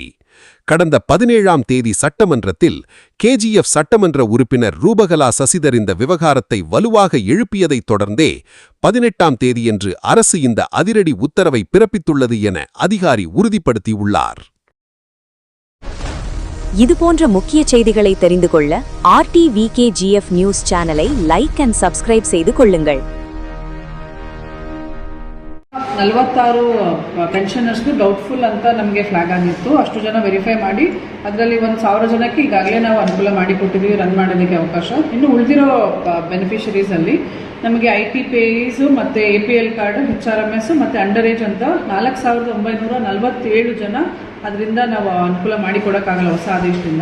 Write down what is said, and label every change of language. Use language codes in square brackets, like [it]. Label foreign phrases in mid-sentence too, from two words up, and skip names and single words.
[ta] கடந்த 17ஆம் தேதி சட்டமன்றத்தில் KGF சட்டமன்ற உறுப்பினர் ரூபகலா சசிதர் இந்த விவகாரத்தை வலுவாக எழுப்பியதைத் தொடர்ந்தே 18ஆம் தேதியன்று அரசு இந்த அதிரடி உத்தரவை பிறப்பித்துள்ளது என அதிகாரி உறுதிப்படுத்தியுள்ளார். இதுபோன்ற முக்கிய செய்திகளை தெரிந்து கொள்ள RTVKGF [en] news channel like and subscribe [ta] செய்து கொள்ளுங்கள். [kn] 46 [en] pensioners doubtful [kn] ಅಂತ ನಮಗೆ ಫ್ಲಾಗ್ ಆಗಿತ್ತು. ಅಷ್ಟು ಜನ ವೆರಿಫೈ ಮಾಡಿ ಅದರಲ್ಲಿ 1,000 ಜನಕ್ಕೆ ಈಗಾಗಲೇ ನಾವು ಅನುಕೂಲ ಮಾಡಿಕೊಟ್ಟಿದ್ದೀವಿ ರನ್ ಮಾಡೋದಕ್ಕೆ ಅವಕಾಶ. ಇನ್ನು ಉಳಿದಿರೋ ಬೆನಿಫಿಷರೀಸಲ್ಲಿ ನಮಗೆ [en] IT payees [kn] ಮತ್ತು APL ಕಾರ್ಡ್, HRMS ಮತ್ತು [en] under age [kn] ಅಂತ 4,947 ಜನ ಅದರಿಂದ ನಾವು ಅನುಕೂಲ ಮಾಡಿಕೊಡೋಕ್ಕಾಗಲ್ಲ ಹೊಸ ಆದೇಶದಿಂದ.